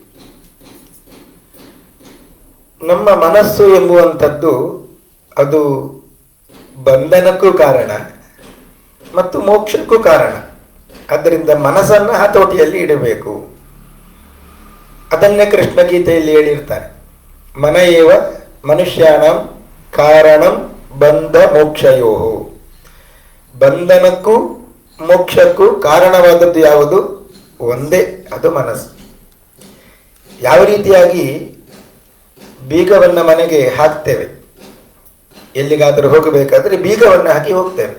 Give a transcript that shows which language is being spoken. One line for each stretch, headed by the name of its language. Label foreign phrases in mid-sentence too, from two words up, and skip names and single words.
Kannada: ನಮ್ಮ ಮನಸ್ಸು ಎಂಬುವಂಥದ್ದು ಅದು ಬಂಧನಕ್ಕೂ ಕಾರಣ ಮತ್ತು ಮೋಕ್ಷಕ್ಕೂ ಕಾರಣ. ಆದ್ದರಿಂದ ಮನಸ್ಸನ್ನು ಹತೋಟಿಯಲ್ಲಿ ಇಡಬೇಕು. ಅದನ್ನೇ ಕೃಷ್ಣ ಗೀತೆಯಲ್ಲಿ ಹೇಳಿರ್ತಾರೆ,
Sanskrit: ಮನ ಏವ ಮನುಷ್ಯಾಣಂ ಕಾರಣಂ ಬಂಧ ಮೋಕ್ಷಯೋ.
Kannada: ಬಂಧನಕ್ಕೂ ಮೋಕ್ಷಕ್ಕೂ ಕಾರಣವಾದದ್ದು ಯಾವುದು? ಒಂದೇ, ಅದು ಮನಸ್ಸು. ಯಾವ ರೀತಿಯಾಗಿ ಬೀಗವನ್ನ ಮನೆಗೆ ಹಾಕ್ತೇವೆ, ಎಲ್ಲಿಗಾದರೂ ಹೋಗಬೇಕಾದ್ರೆ ಬೀಗವನ್ನು ಹಾಕಿ ಹೋಗ್ತೇವೆ.